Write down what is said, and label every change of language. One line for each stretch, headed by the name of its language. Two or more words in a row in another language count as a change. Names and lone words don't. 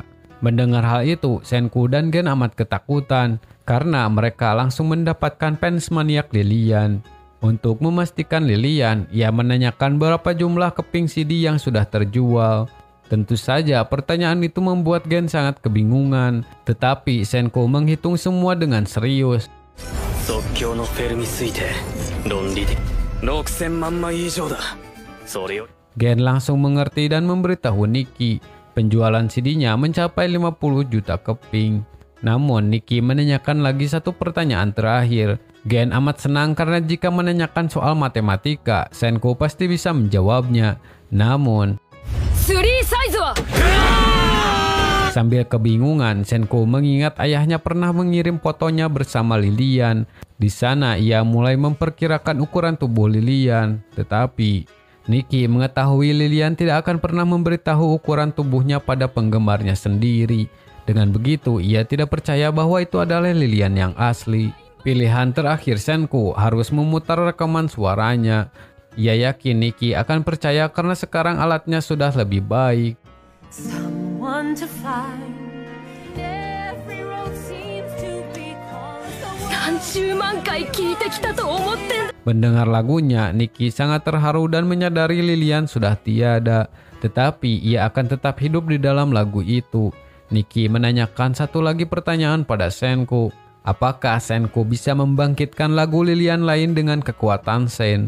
Indonesian: Mendengar hal itu, Senku dan Gen amat ketakutan karena mereka langsung mendapatkan fans maniak Lilian. Untuk memastikan Lilian, ia menanyakan berapa jumlah keping CD yang sudah terjual. Tentu saja pertanyaan itu membuat Gen sangat kebingungan, tetapi Senku menghitung semua dengan serius.
Japanese: 即興のフェルミ推定論理的6000万枚以上だそれより
Indonesian: Gen langsung mengerti dan memberitahu Nikki. Penjualan CD-nya mencapai 50 juta keping. Namun Nikki menanyakan lagi satu pertanyaan terakhir. Gen amat senang karena jika menanyakan soal matematika, Senku pasti bisa menjawabnya. Namun
Japanese: 3 サイズは。
Indonesian: sambil kebingungan, Senku mengingat ayahnya pernah mengirim fotonya bersama Lilian. Di sana ia mulai memperkirakan ukuran tubuh Lilian. Tetapi Nikki mengetahui Lilian tidak akan pernah memberitahu ukuran tubuhnya pada penggemarnya sendiri. Dengan begitu, ia tidak percaya bahwa itu adalah Lilian yang asli. Pilihan terakhir Senku harus memutar rekaman suaranya. Ia yakin Nikki akan percaya karena sekarang alatnya sudah lebih baik.
English: Someone to find. Every road seems to be closed.
Japanese: 30 万回聞いてきたと思ってんだ。
Indonesian: Mendengar lagunya, Nikki sangat terharu dan menyadari Lilian sudah tiada. Tetapi ia akan tetap hidup di dalam lagu itu. Nikki menanyakan satu lagi pertanyaan pada Senku. Apakah Senku bisa membangkitkan lagu Lilian lain dengan kekuatan Sen?